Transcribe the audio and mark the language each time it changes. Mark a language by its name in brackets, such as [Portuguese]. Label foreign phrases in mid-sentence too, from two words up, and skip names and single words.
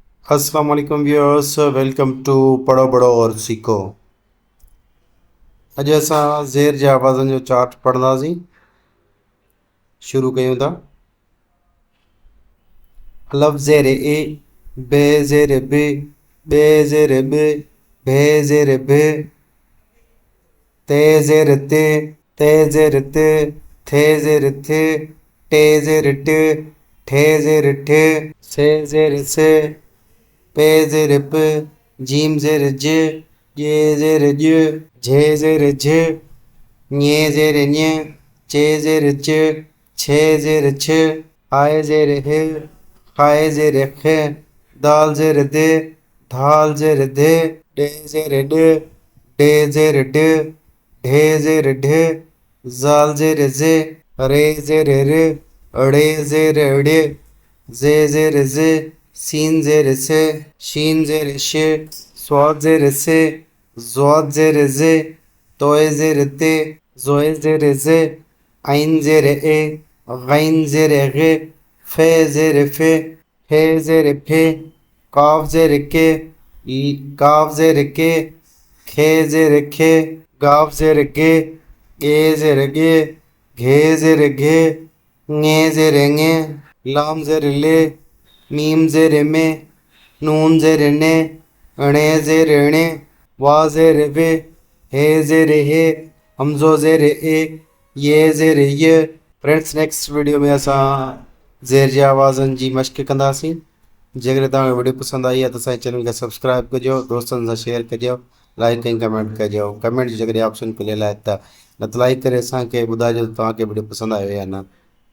[Arabic] السلام عليكم [English] viewers, welcome to पढ़ो बड़ो और सीखो। [Sindhi] अॼु असां ज़ेर जे आवाज़नि जो चार्ट पढ़ंदासीं। शुरू कयूं था। लफ़्ज़ ज़ेर ए, बे ज़ेर बे, बे ज़ेर बे, भे ज़ेर भे, ते ज़ेर ते, ते ज़ेर ते, थे ज़ेर थे, टे ज़ेर टे, ठे ज़ेर ठे, से ज़ेर से, पे ज़ेर पे, जीम ज़ेर जे, ये ज़ेर जे, झे ज़ेर झे, ञे ज़ेर ञे, चे ज़ेर चे, छे ज़ेर छे, हाय ज़ेर हे, हाय ज़ेर खे, दाल ज़ेर दे, धाल ज़ेर धे, डे ज़ेर डे, डे ज़ेर डे, ढे ज़ेर ढे, जाल ज़ेर जे, रे ज़ेर रे, अड़े ज़ेर अड़े, जे ज़ेर जे, सीन ज़ेर से, शीन ज़ेर शे, स्वाद ज़ेर से, ज़्वाद ज़ेर जे, तोय ज़ेर ते, ज़ोय ज़ेर जे, आइन ज़ेर ए, गैन ज़ेर गे, फे ज़ेर फे, हे ज़ेर फे, काफ ज़ेर के, काफ ज़ेर के, खे ज़ेर खे, गाफ ज़ेर गे, गे ज़ेर गे, घे ज़ेर घे, ङे ज़ेर ङे, लाम ज़ेर ले, मीम ज़ेर में, नून ज़ेर ने, अणे ज़ेर अणे, वा ज़ेर वे, हे ज़ेर हे, हमज़ो ज़ेर ए, ये ज़ेर ये। [English] Friends, next video [Sindhi] में असां ज़ेर जी आवाज़नि जी मश्क कंदासीं। जेकर तव्हांखे वीडियो पसंदि आई आहे त असांजे चैनल खे सब्सक्राइब कजो, दोस्तनि सां शेयर कजो, लाइक ऐं कमेंट कजो। कमेंट जो जेकॾहिं ऑप्शन खुलियल आहे त न त लाइक करे असांखे ॿुधाइजो त तव्हांखे वीडियो पसंदि आयो या न।